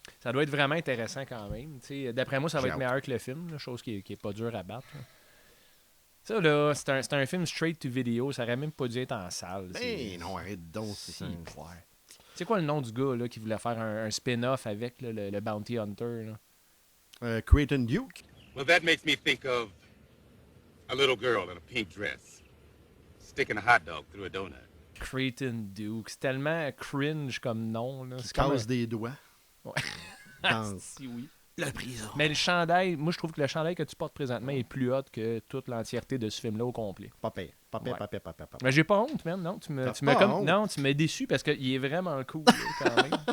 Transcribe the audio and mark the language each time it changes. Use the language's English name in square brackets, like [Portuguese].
[French] Ça doit être vraiment intéressant quand même. T'sais, d'après moi, ça va être meilleur que le film, là, chose qui est pas dure à battre. Là. Ça, là, c'est un film straight to video. Ça aurait même pas dû être en salle. Non, arrête donc. C'est quoi le nom du gars là, qui voulait faire un spin-off avec là, le Bounty Hunter? Creighton Duke. [English] Well, that makes me think of a little girl in a pink dress sticking a hot dog through a donut. [French] Creighton Duke. C'est tellement cringe comme nom. Là. Qui casse des doigts. Ouais. Si oui. La prison. Mais le chandail, moi je trouve que le chandail que tu portes présentement est plus hot que toute l'entièreté de ce film-là au complet. Pas pire. Mais j'ai pas honte, man. Non, tu m'as déçu parce qu'il est vraiment cool là, quand même.